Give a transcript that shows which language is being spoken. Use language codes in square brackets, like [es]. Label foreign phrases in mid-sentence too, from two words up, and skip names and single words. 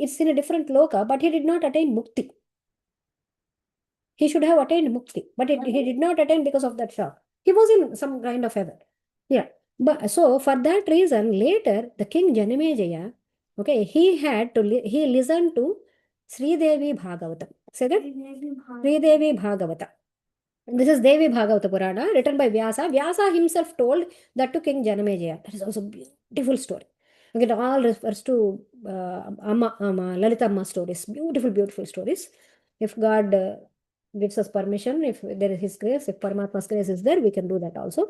[en] It's in a different loka, but he did not attain mukti. He should have attained mukti, but he did not attain because of that shock. He was in some kind of heaven. Yeah. But so for that reason, later the king Janamejaya, okay, he listened to Sri Devi Bhagavata. Say that? Sri Devi Bhagavata. This is Devi Bhagavata Purana, written by Vyasa. Vyasa himself told that to King Janamejaya. That is also a beautiful story. Okay, it all refers to Lalita Amma stories. Beautiful, beautiful stories. If God gives us permission, if there is His grace, if Paramatma's grace is there, we can do that also.